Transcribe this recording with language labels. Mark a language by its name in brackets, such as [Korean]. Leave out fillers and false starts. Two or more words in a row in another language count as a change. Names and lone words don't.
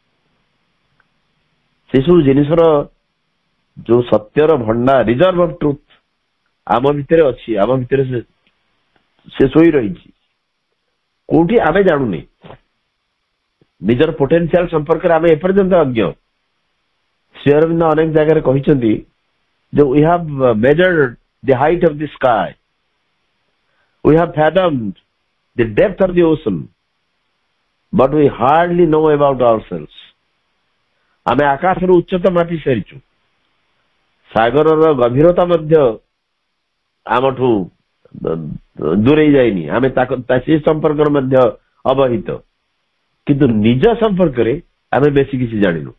[Odia] ସେସବୁ ଜିନିଷର ଯୋଉ ସତ୍ୟର ଭଣ୍ଡାର, [English] reserve of truth [Odia] ଆମ ଭିତରେ ଅଛି, ଆମ ଭିତରେ ସେ ଶୋଇ ରହିଛି। କୋଉଠି ଆମେ ଜାଣୁନି। ନିଜର ପୋଟେନ୍ସିଆଲ ସମ୍ପର୍କରେ ଆମେ ଏପର୍ଯ୍ୟନ୍ତ ଅଜ୍ଞ। ଶ୍ରୀ ଅରବିନ୍ଦ ଅନେକ ଜାଗାରେ କହିଛନ୍ତି ଯେ [English] we have measured the height of the sky, we have fathomed the depth of the ocean, but we hardly know about ourselves. [Odia] ଆମେ ଆକାଶର ଉଚ୍ଚତା ମାପି ସାରିଛୁ, ସାଗରର ଗଭୀରତା ମଧ୍ୟ ଆମଠୁ ଦୂରେଇ ଯାଇନି, ଆମେ ସେ ସମ୍ପର୍କରେ ମଧ୍ୟ ଅବହିତ, କିନ୍ତୁ ନିଜ ସମ୍ପର୍କରେ ଆମେ ବେଶୀ କିଛି ଜାଣିନୁ।